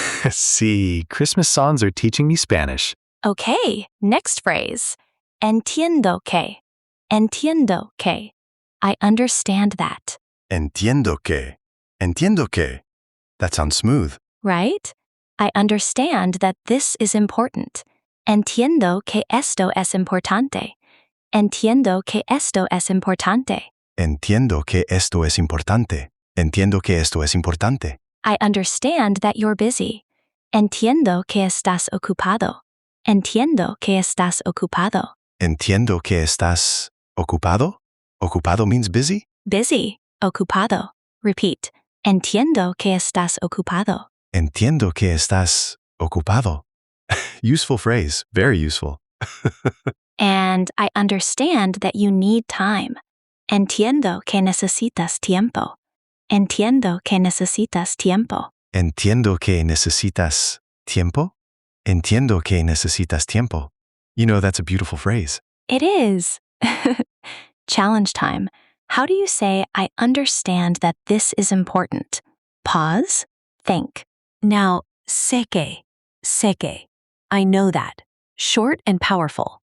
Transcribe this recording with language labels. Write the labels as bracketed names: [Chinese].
[English] See, Christmas songs are teaching me Spanish. Okay, next phrase. [Spanish] Entiendo que. Entiendo que. [English] I understand that. [Spanish] Entiendo que. Entiendo que. [English] That sounds smooth. Right? I understand that this is important. [Spanish] Entiendo que esto es importante. Entiendo que esto es importante. Entiendo que esto es importante. Entiendo que esto es importante. [English] I understand that you're busy. [Spanish] Entiendo que estás ocupado. Entiendo que estás ocupado. Entiendo que estás ocupado. [English] Ocupado means busy? Busy, ocupado. Repeat. [Spanish] Entiendo que estás ocupado. Entiendo que estás ocupado. [English] Useful phrase. Very useful. And I understand that you need time. [Spanish] Entiendo que necesitas tiempo. Entiendo que necesitas tiempo. Entiendo que necesitas tiempo. Entiendo que necesitas tiempo. [English] You know, that's a beautiful phrase. It is. Challenge time. How do you say, I understand that this is important? Pause. Think. Now, [Spanish] sé que. Sé que. [English] I know that. Short and powerful.